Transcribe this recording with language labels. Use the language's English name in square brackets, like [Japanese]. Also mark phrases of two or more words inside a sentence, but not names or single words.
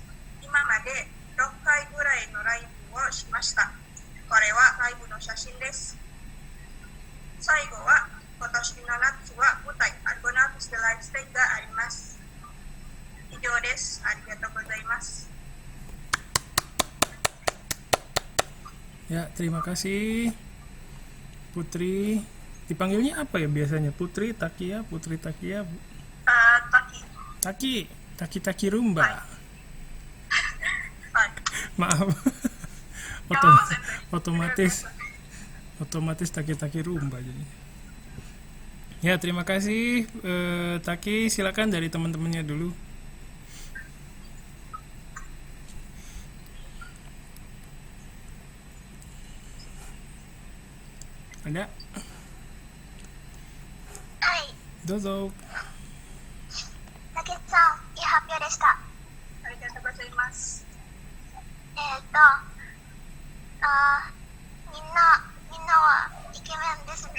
[Japanese] 今まで6回ぐらいのライブをしました。これはライブの写真です。最後は今年の夏は舞台アルゴナフィスでライブステージがあります。以上です。ありがとうございます。 [Indonesian] Ya, terima kasih Putri. Dipanggilnya apa ya biasanya? Putri Takia, Bu? Taki. Taki rumba. [Japanese] はい [Indonesian] Maaf. [Japanese] いや [Indonesian] Otom- [Japanese] 先生 [Indonesian] otomatis taki rumba jadi. Ya, terima kasih Taki, silakan dari teman-temannya dulu. Ada? [Japanese] はい、 Dozo. 竹内さん、いい発表でした。ありがとうございます。みんなはイケメンですね。